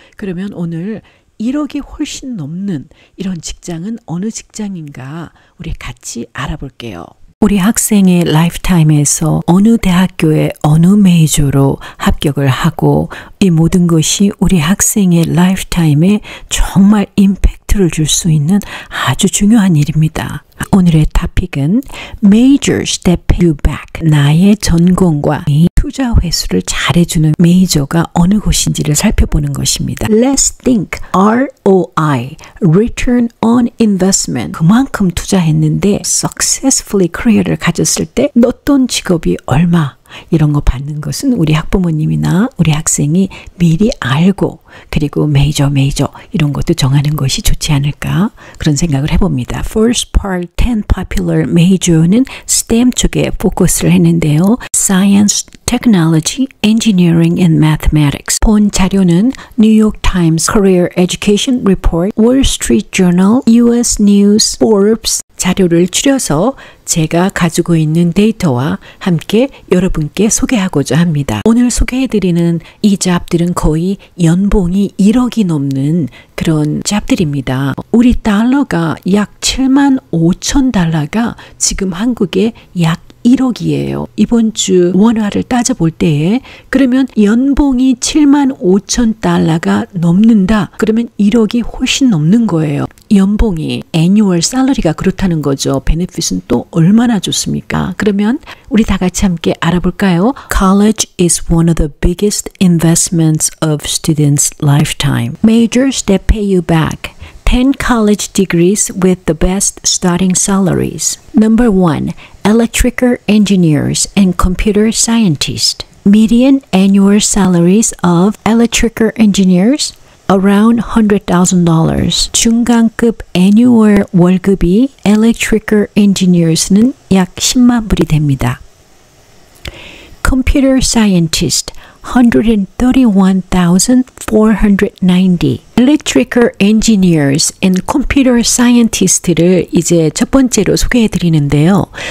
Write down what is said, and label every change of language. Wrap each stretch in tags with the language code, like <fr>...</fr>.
<ko>그러면 오늘 1억이 훨씬 넘는 이런 직장은 어느 직장인가 우리 같이 알아볼게요. 우리 학생의 라이프타임에서 어느 대학교에 어느 메이저로 합격을 하고 이 모든 것이 우리 학생의 라이프타임에 정말 임팩트를 줄 수 있는 아주 중요한 일입니다. 오늘의 토픽은</ko> <en>Majors that pay you back.</en> <ko>나의 전공과 투자 회수를 잘해주는 메이저가 어느 곳인지를 살펴보는 것입니다.</ko> <en>Let's think ROI, Return on Investment.</en> <ko>그만큼 투자했는데 successfully career를 가졌을 때 어떤 직업이 얼마 이런 거 받는 것은 우리 학부모님이나 우리 학생이 미리 알고 그리고 메이저 이런 것도 정하는 것이 좋지 않을까 그런 생각을 해봅니다. First part 10 popular major는 STEM 쪽에 포커스를 했는데요.</ko> <en>Science, Technology, Engineering and Mathematics.</en> <ko>본 자료는 New York Times Career Education Report, Wall Street Journal, US News, Forbes 자료를 추려서 제가 가지고 있는 데이터와 함께 여러분께 소개하고자 합니다. 오늘 소개해드리는 이 잡들은 거의 연봉이 1억이 넘는 그런 잡들입니다. 우리 달러가 약 7만 5천 달러가 지금 한국에 약 1억이에요. 이번 주 원화를 따져볼 때에 그러면 연봉이 7만 5천 달러가 넘는다. 그러면 1억이 훨씬 넘는 거예요. 연봉이 annual salary가 그렇다는 거죠. 베네핏은 또 얼마나 좋습니까? 그러면 우리 다 같이 함께 알아볼까요?</ko> <en>College is one of the biggest investments of students' lifetime. Majors that pay you back. 10 college degrees with the best starting salaries. Number 1. Electrical engineers and computer scientists. Median annual salaries of electrical engineers around $100,000.</en> <ko>중간급 annual 월급이 electrical engineers는 약 10만 불이 됩니다.</ko> <en>Computer scientist $131,490.</en> <ko>Electrical engineers and computer scientist를 이제 첫 번째로 소개해 드리는데요.</ko>